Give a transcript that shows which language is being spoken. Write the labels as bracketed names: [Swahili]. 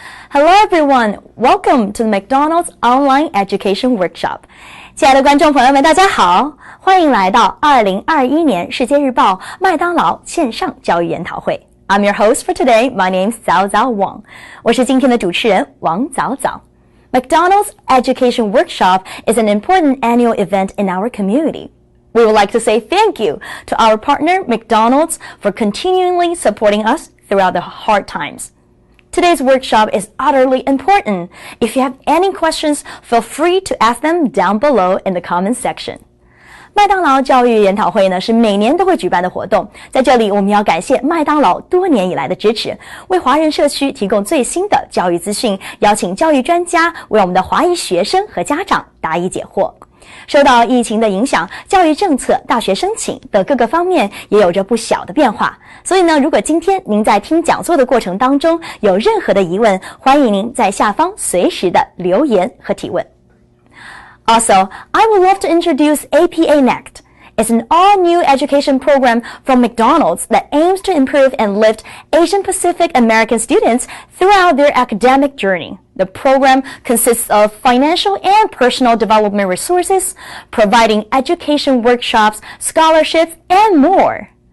[English] Hello everyone, welcome to the McDonald's Online Education Workshop. [Chinese] 亲爱的观众朋友们，大家好，欢迎来到2021年世界日报麦当劳线上教育研讨会。 [English] I'm your host for today. My name's Zhao Wang. [Chinese] 我是今天的主持人王早早。 [English] McDonald's Education Workshop is an important annual event in our community. We would like to say thank you to our partner McDonald's for continually supporting us throughout the hard times. Today's workshop is utterly important. If you have any questions, feel free to ask them down below in the comments section. [Chinese] 麦当劳教育研讨会呢是每年都会举办的活动，在这里我们要感谢麦当劳多年以来的支持，为华人社区提供最新的教育资讯，邀请教育专家为我们的华裔学生和家长答疑解惑。受到疫情的影响，教育政策、大学申请的各个方面也有着不小的变化。所以呢，如果今天您在听讲座的过程当中有任何的疑问，欢迎您在下方随时的留言和提问。 [English] Also, I would love to introduce APA Next. It's an all-new education program from McDonald's that aims to improve and lift Asian Pacific American students throughout their academic journey. The program consists of financial and personal development resources, providing education workshops, scholarships, and more.